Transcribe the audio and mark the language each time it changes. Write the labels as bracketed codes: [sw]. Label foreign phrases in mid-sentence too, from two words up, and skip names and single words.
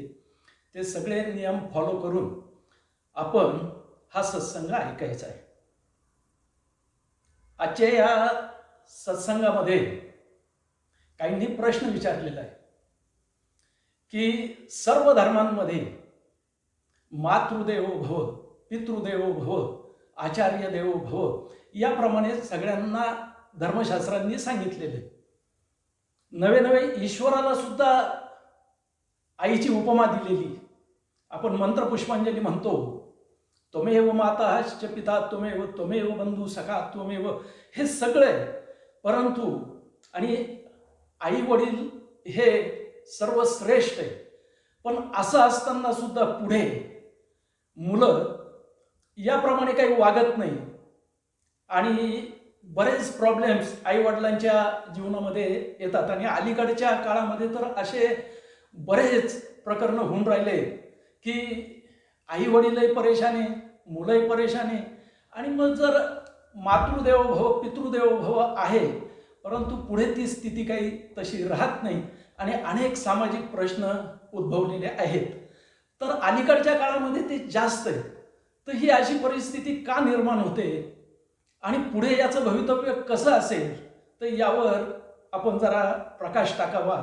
[mr] ते सगळे नियम फॉलो करून आपण हा सत्संग ऐकायचा आहे. आजच्या या सत्संगामध्ये काहींनी प्रश्न विचारलेला आहे की सर्व धर्मांमध्ये [sa] मातृदेवो भव, पितृदेवो भव, आचार्य देवो भव [mr] याप्रमाणे सगळ्यांना धर्मशास्त्रांनी सांगितलेले. नवे नवे ईश्वराला सुद्धा आईची उपमा दिलेली. आपण मंत्रपुष्पांजली म्हणतो, [sa] त्वमेव माता च पिता त्वमेव, त्वमेव बंधू सखा त्वमेव, [mr] हे सगळे. परंतु आणि आई वडील हे सर्व श्रेष्ठ आहे. पण असं असताना सुद्धा पुढे मुलं याप्रमाणे काही वागत नाही आणि बरेच प्रॉब्लेम्स आई वडिलांच्या जीवनामध्ये येतात. आणि अलीकडच्या काळामध्ये तर असे बरेच प्रकरण होऊन राहिले की आई वडीलही परेशान आहे, मुलंही परेशान आहे. आणि मग जर [sa] मातृदेवो भव पितृदेवो भव [mr] आहे, परंतु पुढे ती स्थिती काही तशी राहत नाही आणि अनेक सामाजिक प्रश्न उद्भवलेले आहेत. तर अलीकडच्या काळामध्ये ते जास्त आहे. तर ही अशी परिस्थिती का निर्माण होते आणि पुढे याचं भवितव्य कसं असेल, तर यावर आपण जरा प्रकाश टाकावा.